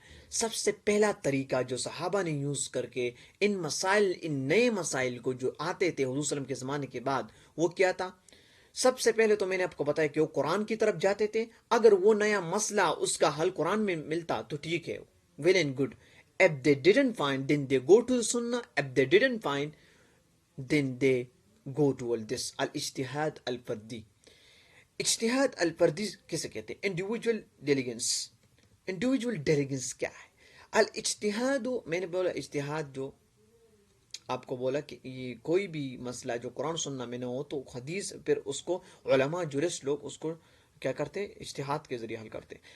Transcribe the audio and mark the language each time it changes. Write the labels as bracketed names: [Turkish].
[Urdu] سب سے پہلا طریقہ جو صحابہ نے یوز کر کے ان مسائل، ان نئے مسائل کو جو آتے تھے حضور صلی اللہ علیہ وسلم کے زمانے کے بعد، وہ کیا تھا؟ سب سے پہلے تو میں نے آپ کو بتایا کہ وہ قرآن کی طرف جاتے تھے. اگر وہ نیا مسئلہ اس کا حل قرآن میں ملتا تو ٹھیک ہے، well and good. [English] If they didn't find, then they go to the sunnah. If they didn't find, then they go to all this al-ijtihad al-fardi. [Urdu] اجتہاد الفردی کسے کہتے ہیں؟ انڈیویجول ڈیلیگنس. انڈیویجول ڈیلیگنس کیا ہے؟ الاجتہاد، میں نے بولا اجتہاد جو آپ کو بولا کہ یہ کوئی بھی مسئلہ جو قرآن سننا میں نہ ہو تو حدیث، پھر اس کو علماء جورسٹ لوگ اس کو کیا کرتے ہیں؟ اجتہاد کے ذریعے حل کرتے ہیں.